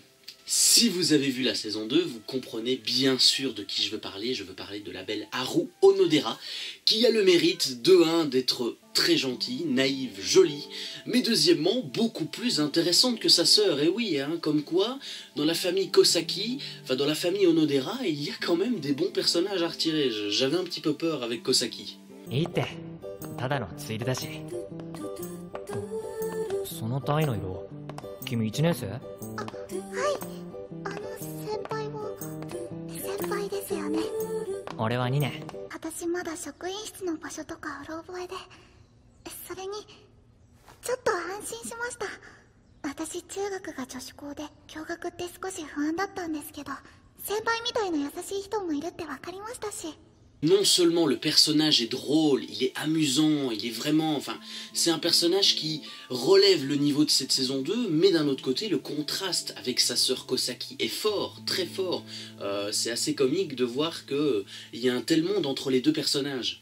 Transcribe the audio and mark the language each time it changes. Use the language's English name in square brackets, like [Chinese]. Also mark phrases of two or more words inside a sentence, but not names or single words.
[French] Si vous avez vu la saison 2, vous comprenez bien sûr de qui je veux parler de la belle Haru Onodera, qui a le mérite de 1 d'être très gentille, naïve, jolie, mais deuxièmement beaucoup plus intéressante que sa sœur, et oui, comme quoi, dans la famille Kosaki, enfin dans la famille Onodera, il y a quand même des bons personnages à retirer, j'avais un petit peu peur avec Kosaki. [Japanese] いいってただのついでだし。そのタイの色、君1年生？先輩ですよね。俺は2年。私まだ職員室の場所とかうろ覚えで、それにちょっと安心しました。私中学が女子校で共学って少し不安だったんですけど、先輩みたいな優しい人もいるって分かりましたし。 [French] Non seulement le personnage est drôle, il est amusant, il est vraiment... Enfin, c'est un personnage qui relève le niveau de cette saison 2, mais d'un autre côté, le contraste avec sa sœur Kosaki est fort, très fort. C'est assez comique de voir qu'il y a un tel monde entre les deux personnages.